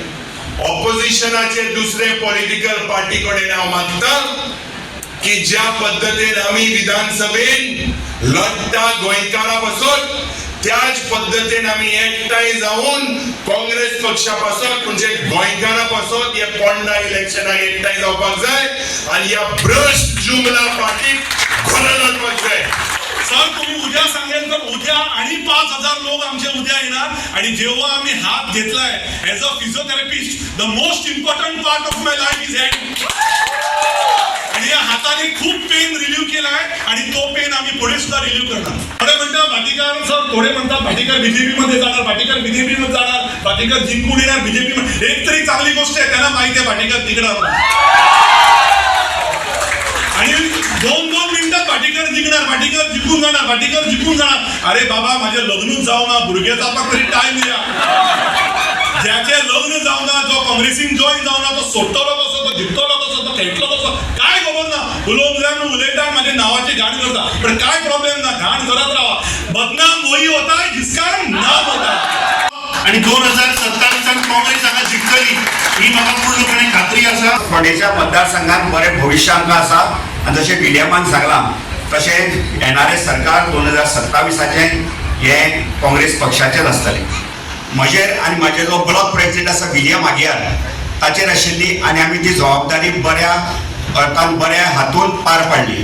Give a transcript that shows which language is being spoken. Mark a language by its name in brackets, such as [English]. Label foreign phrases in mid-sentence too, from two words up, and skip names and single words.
[Konkani] ऑपोजिशनाचे दुसरे पॉलिटिकल पार्टी कडेन हांव मागता की ज्या पद्धतीन आमी विधानसभेन लढता गोंयकारां पासून, त्याच पद्धतीन आमी एकठांय जावन काँग्रेस पक्षा पासून म्हणजे गोंयकारां पासून हे पोंडा इलेक्शनाक एकठांय जावपाक जाय आनी ह्या भ्रष्ट जुमला पार्टीक घरा घालपाक जाय. [Marathi] सर तुम्ही उद्या सांगेल तर उद्या आणि 5,000 लोक आमचे उद्या येणार. आणि जेव्हा आम्ही हात घेतलाय [English] as a physiotherapist, the most important part of my life is hand. [Marathi] आणि या हाताने खूप [English] pain relieve [Marathi] केलाय आणि तो पेन आम्ही पुढे सुद्धा रिलीव्ह करणार. थोडे म्हणतात भाटीकर सर, थोडे म्हणतात भाटीकर बीजेपी मध्ये जाणार, भाटीकर बीजेपी मध्ये जाणार, भाटीकर जिंकून येणार बीजेपी मध्ये. एक तरी चांगली गोष्ट आहे, त्यांना माहिती आहे भाटीकर तिकडे आणि 2-2 मिनिटात भाटीकर जिंकणार, भाटीकर जिंकून जाणार, भाटीकर जिंकून जाणार. अरे बाबा माझे लग्न जावना, भुरग्याचा पण तरी टाइम द्या. [Konkani] ज्याचे लग्न जावना, जो काँग्रेसीन जॉईन जावना, तो सोडटलो कसो, तो जिंकतलो कसो, तो खेळटलो कसो, काय खबर ना. उलोवल्यान उलयता माझे नावाची घाण करता, पण काय प्रॉब्लेम ना, घाण करत राहा. [Hindi] बदनाम वही होता है जिसका नाम होता है. [Konkani] आणि 2027 काँग्रेस हांगा जिंकतली ही म्हाका पूर्णपणे खात्री आसा. फोंडेच्या मतदारसंघात बरें भविष्य आमकां आसा. आनी जशें विलियमान सांगलां तशें NRS सरकार 2027 हे काँग्रेस पक्षाचेच आसतलें. म्हजेर आनी म्हजे जो ब्लॉक प्रेसिडेंट आसा विलियम आगियार ताचेर आशिल्ली आनी आमी ती जबाबदारी बऱ्या अर्थान बऱ्या हातून पार पाडली.